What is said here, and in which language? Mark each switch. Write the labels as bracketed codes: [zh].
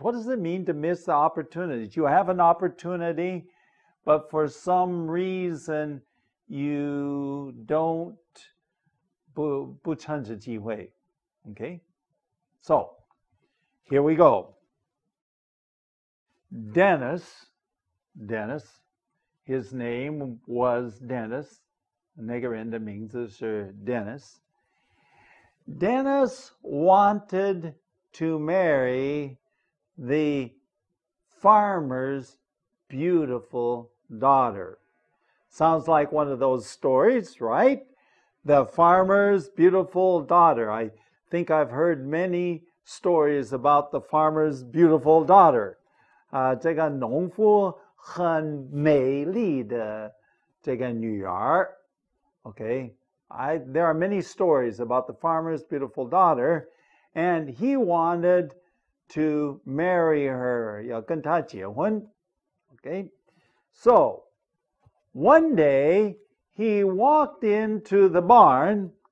[en] What does it mean to miss the opportunities? You have an opportunity, but for some reason you don't [zh] 不趁着机会. [en] Okay? So, here we go. Dennis, his name was Dennis. [zh] 那个人的名字是 Dennis. [en] Dennis wanted to marry the farmer's beautiful daughter. Sounds like one of those stories, right? The farmer's beautiful daughter. I think I've heard many stories about the farmer's beautiful daughter. [zh] 这个农夫很美丽的这个女儿。 [en] Okay, there are many stories about the farmer's beautiful daughter, and he wanted to marry her. [zh] 要跟她结婚。 [en] Okay, so one day he walked into the barn.